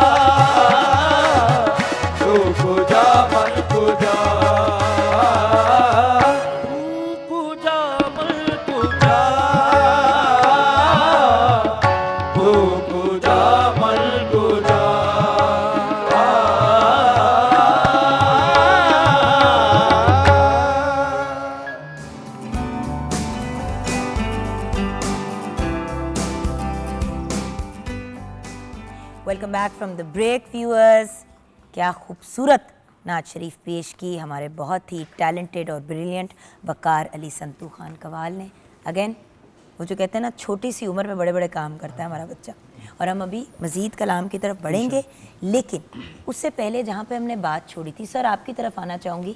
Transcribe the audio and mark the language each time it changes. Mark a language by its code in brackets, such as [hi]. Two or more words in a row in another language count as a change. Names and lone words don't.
[hi] तू पूजा मन पूजा तू पूजा मन पूजा तू पूजा मन पूजा [en] welcome back from the break viewers. [hi] क्या खूबसूरत नात शरीफ पेश की हमारे बहुत ही टैलेंटेड और ब्रिलियंट वकार अली संतू खान कवाल ने। अगेन वो जो कहते हैं ना, छोटी सी उम्र में बड़े बड़े काम करता है हमारा बच्चा। और हम अभी मज़ीद कलाम की तरफ बढ़ेंगे, लेकिन उससे पहले जहाँ पे हमने बात छोड़ी थी, सर आपकी तरफ आना चाहूँगी।